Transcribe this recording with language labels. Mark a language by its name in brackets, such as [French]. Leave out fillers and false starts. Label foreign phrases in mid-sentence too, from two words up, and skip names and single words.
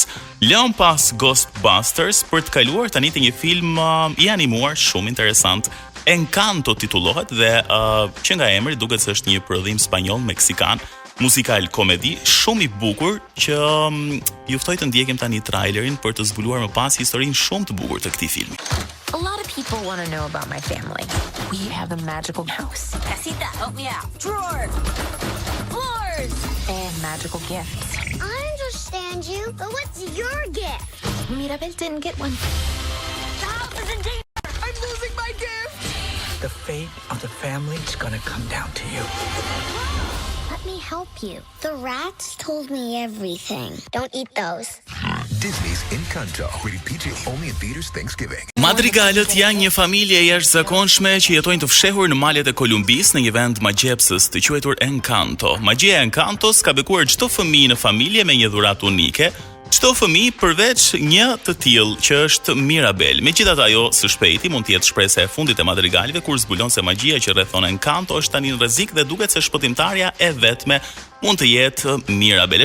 [Albanian] Lëm pas Ghostbusters për të kaluar tani te një film i animuar shumë interesant. Encanto titullohet dhe që nga emri duket se është një prodhim spanjoll-meksikan, muzikal komedi shumë i bukur që ju ftoj të ndjekim tani trailerin për të zbuluar më pas historinë shumë të bukur të këtij filmi. [English] A lot of people want to know about my family. We have a magical house. Casita, help me out. Drawers. Floors. And magical gifts. I understand you, but what's your gift? Mirabel didn't get one. The house is in danger. I'm losing my gift. The fate of the family is gonna come down to you. Let me help you. The rats told me everything. Don't eat those. Disney's Encanto, rated PG only in theaters Thanksgiving. [Albanian] Madrigalët janë një familje jashtëzakonshme që jetojnë të fshehur në malet e Kolumbisë në një vend magjepsës të quajtur Encanto. Magjia e Encantos ka bekuar çdo fëmijë në familje me një dhuratë unike. Çdo fëmijë përveç një të tillë që është Mirabel. Megjithatë ajo së shpejti mund të jetë shpresa e fundit e madrigalëve kur zbulon se magjia që rrethon Encanto është tani në rrezik dhe duket se shpëtimtarja e vetme mund të jetë Mirabel.